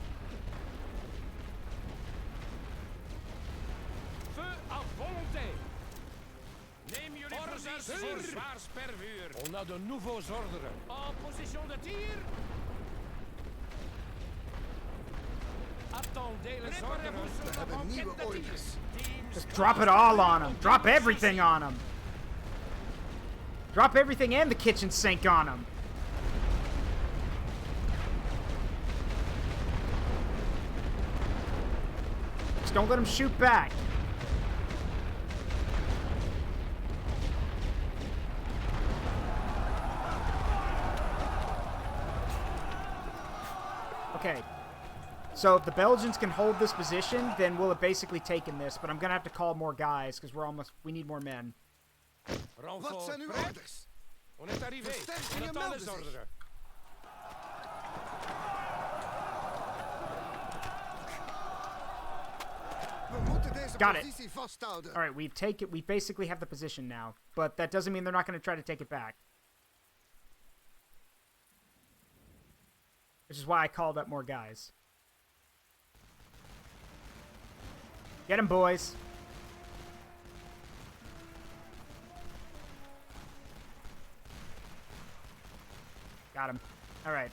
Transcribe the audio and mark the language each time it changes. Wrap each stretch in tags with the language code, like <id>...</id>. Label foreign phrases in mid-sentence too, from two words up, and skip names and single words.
<fr>Feu à volonté.</fr> <nl>Neem jullie orders voor zwaar spervuur.</nl> <fr>On a de nouveaux ordres. En position de tir. Attendez les ordres.</fr> <nl>We hebben nieuwe orders.</nl> <en>Just drop it all on them. Drop everything on them. Drop everything and the kitchen sink on them. Just don't let them shoot back. Okay. So if the Belgians can hold this position, then we'll have basically taken this. But I'm going to have to call more guys because we need more men.</en> <nl>Wat zijn uw orders?</nl> <fr>On est arrivé.</fr> <nl>Versterkingen</nl> <fr>On attend</fr> <nl>melden</nl> <fr>les</fr> <nl>zich.</nl> <fr>ordres.</fr> <nl>We moeten deze</nl> <en>Got it.</en> <nl>positie vasthouden.</nl> <en>All right, we basically have the position now. But that doesn't mean they're not going to try to take it back. Which is why I called up more guys. Get him, boys. Got him. All right.</en>